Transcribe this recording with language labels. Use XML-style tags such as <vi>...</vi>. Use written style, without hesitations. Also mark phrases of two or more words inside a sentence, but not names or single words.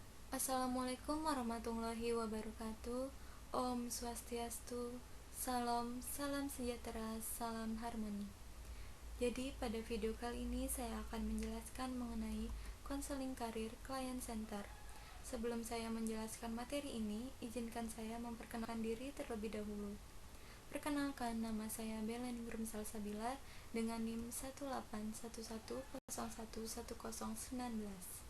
<ar>Assalamualaikum warahmatullahi wabarakatuh.</ar> <ban>Om Swastiastu.</ban> <id>Salam sejahtera, salam harmoni. Jadi pada video kali ini saya akan menjelaskan mengenai konseling karir klien center. Sebelum saya menjelaskan materi ini, izinkan saya memperkenalkan diri terlebih dahulu. Perkenalkan, nama saya Belen Ningrum Salsabila dengan NIM 1811011011019.</id>